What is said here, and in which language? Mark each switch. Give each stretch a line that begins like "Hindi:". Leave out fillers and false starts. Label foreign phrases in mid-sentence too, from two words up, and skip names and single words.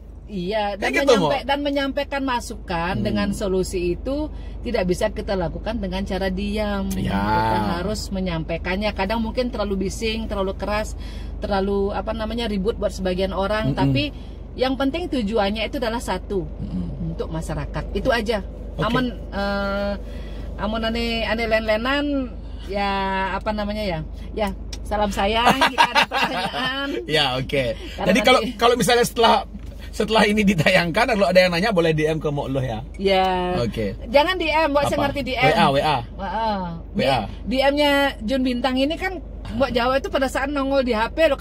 Indonesian: Iya, dan menyampaikan masukan dengan solusi itu tidak bisa kita lakukan dengan cara diam. Ya. Kita harus menyampaikannya. Kadang mungkin terlalu bising, terlalu keras, terlalu ribut buat sebagian orang. Tapi yang penting tujuannya itu adalah satu, untuk masyarakat. Itu aja.
Balinese: Amun ane len-lenan.
Indonesian: Ya ya salam sayang jika ada pertanyaan. Ya oke. Jadi kalau misalnya setelah ini ditayangkan, kalau ada yang nanya boleh DM ke Mbok Loh ya. Ya. Oke. Jangan DM, Mbok saya ngerti DM. WA. DM-nya Jun Bintang ini kan Mbok jawab itu pada saat nongol di HP loh.